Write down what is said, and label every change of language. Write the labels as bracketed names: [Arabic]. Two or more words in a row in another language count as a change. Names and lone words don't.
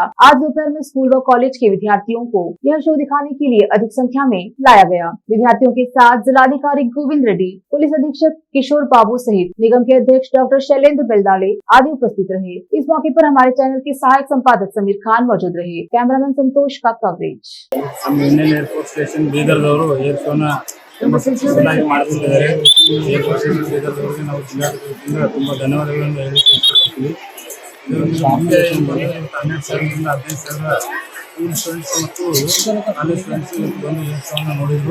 [Hindi] आज दोपहर में स्कूल व कॉलेज के विद्यार्थियों को यह शो दिखाने के लिए अधिक संख्या में लाया गया। विद्यार्थियों के साथ जिलाधिकारी गोविंद रेड्डी, पुलिस अधीक्षक किशोर बाबू सहित निगम के अध्यक्ष डॉक्टर शैलेंद्र बेलदाड़े आदि उपस्थित रहे। इस मौके पर हमारे चैनल के सहायक संपादक समीर खान मौजूद रहे। कैमरामैन संतोष का कवरेज। [English] airport station [Kannada] बीदर [English] air show [Kannada] ಚೆನ್ನಾಗಿ ಮಾಡಿಕೊಂಡಿದ್ದಾರೆ। [English] airport station [Kannada] ಬೀದರ್ದವರಿಗೆ ನಾವು ಜಿಲ್ಲಾಡಳಿತದಿಂದ ತುಂಬ ಧನ್ಯವಾದಗಳನ್ನು ಹೇಳಲಿಕ್ಕೆ ಇಷ್ಟಪಡ್ತೀವಿ। ಮುಂದೆ 12,000ರಿಂದ 15,000 [English] school students [Kannada] ಮತ್ತು [English] college students [Kannada] ಬಂದು [English] air show [Kannada] ನೋಡಿದ್ರು।